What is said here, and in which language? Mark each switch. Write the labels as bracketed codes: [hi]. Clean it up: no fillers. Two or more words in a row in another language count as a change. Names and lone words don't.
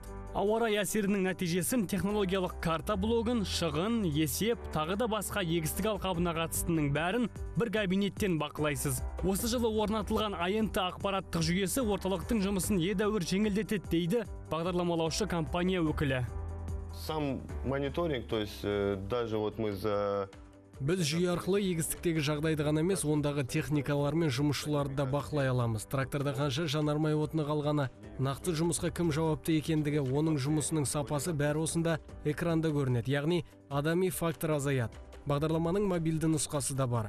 [kk] Ауа райы әсерінің нәтижесін технологиялық карта блогын, шығын, есеп, тағы да басқа егістік алқабына қатыстының бәрін бір кабинеттен бақылайсыз. Осы жылы орнатылған АНТ ақпараттық жүйесі орталықтың жұмысын едәуір жеңілдетеді дейді бағдарламалаушы компания өкілі. [ru] Сам мониторинг, то есть даже вот мы за... [kk] Біз жүйе арқылы егістіктегі жағдайды ғана емес, ондағы техникалар мен жұмысшыларды да бақылай аламыз. Тракторда қанша жанармай отыны қалғаны, нақты жұмысқа кім жауапты екендігі, оның жұмысының сапасы бәрі осында экранда көрінеді. Яғни адами фактор азаяды. Бағдарламаның мобильді нұсқасы да бар.